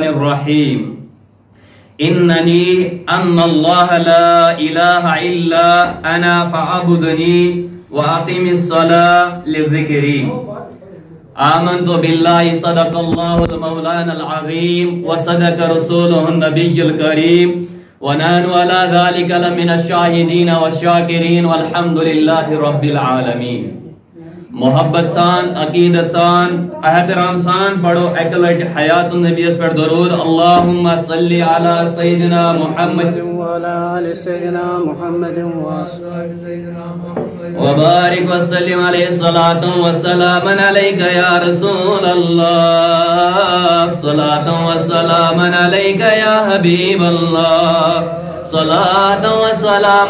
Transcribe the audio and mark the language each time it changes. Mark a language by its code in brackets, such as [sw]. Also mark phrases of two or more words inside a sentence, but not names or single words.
[ar] الرحيم إنني أن الله لا إله إلا أنا فاعبدني وأقم الصلاة للذكري آمنت بالله صدق الله المولانا العظيم وصدق رسوله النبي الكريم ونحن على ذلك لمن الشاهدين والشاكرين والحمد لله رب العالمين [sd] محبت سان عقیدت سان احترام سان پڑھو اکلٹ حیات النبی اس پر درود [ar] اللہم صلی علی سیدنا محمد وعلى آل سيدنا محمد وبارك وسلم عليه صلاة وسلام عليك يا رسول الله صلاة وسلام عليك يا حبيب الله صلاة وسلام